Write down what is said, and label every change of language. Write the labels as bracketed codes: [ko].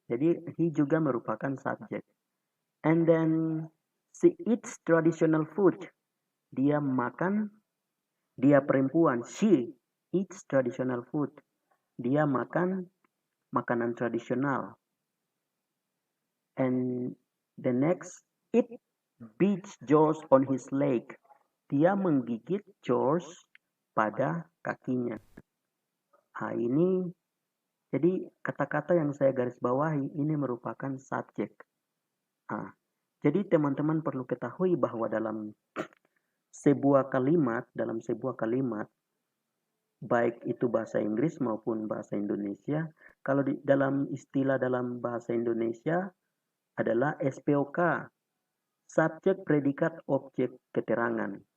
[id] Jadi he juga merupakan subjek. [en] And then she eats traditional food. [id] Dia perempuan. [en] She eats traditional food. [id] Dia makan makanan tradisional. [en] And the next, it beats George on his leg. [id] Dia menggigit George pada kakinya. Ini jadi kata-kata yang saya garis bawahi ini merupakan subjek. Jadi teman-teman perlu ketahui bahwa dalam sebuah kalimat, baik itu bahasa Inggris maupun bahasa Indonesia, kalau dalam istilah dalam bahasa Indonesia adalah SPOK, subjek, predikat, objek, keterangan.